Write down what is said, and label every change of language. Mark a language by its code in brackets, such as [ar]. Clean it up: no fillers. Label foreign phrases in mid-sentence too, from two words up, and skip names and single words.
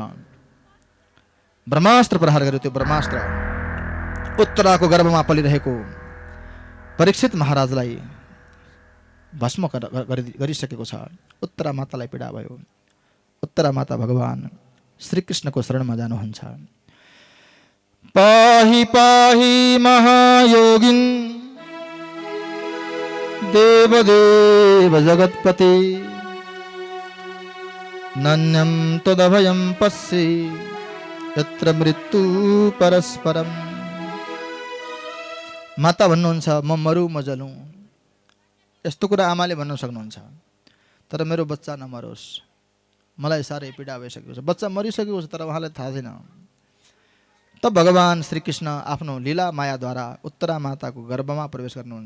[ne] ब्रह्मास्त्र प्रहार गर्यो। त्यो ब्रह्मास्त्र उत्तराको गर्भमा पलिरहेको परीक्षित महाराजलाई भस्म गरिसकेको छ। उत्तरा मातालाई पीडा भयो। उत्तरा माता भगवान श्रीकृष्णको शरणमा जानुहुन्छ। [sa] पाहि पाहि महायोगिन देवदेव जगत्पते नन्यं तदभयं पश्ये यत्र मृत्यु परस्परम। [ne] माता भन्नुहुन्छ, म मरु म जलौँ, यस्तो कुरा आमाले भन्न सक्नुहुन्छ, तर मेरो बच्चा नमरोस्, मलाई साह्रै पीडा भइसकेको छ। बच्चा मरिसकेको छ तर उहाँलाई थाहा छैन। तब भगवान श्रीकृष्ण आफ्नो लीला मायाद्वारा उत्तरा माताको गर्भमा प्रवेश गर्नुहुन्छ।